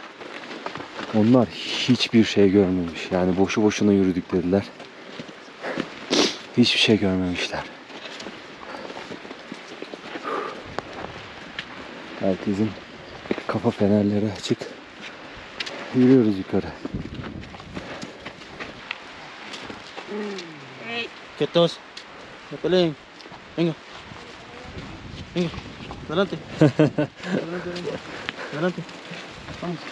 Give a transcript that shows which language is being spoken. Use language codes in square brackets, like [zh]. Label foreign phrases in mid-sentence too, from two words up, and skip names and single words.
[tr] Onlar hiçbir şey görmemiş. Yani boşu boşuna yürüdük dediler. Hiçbir şey görmemişler. Herkesin kafa fenerleri açık. Yürüyoruz yukarı. [es] Quietos. No peleen. Venga. Venga. Adelante. Adelante, venga. Adelante. Vamos.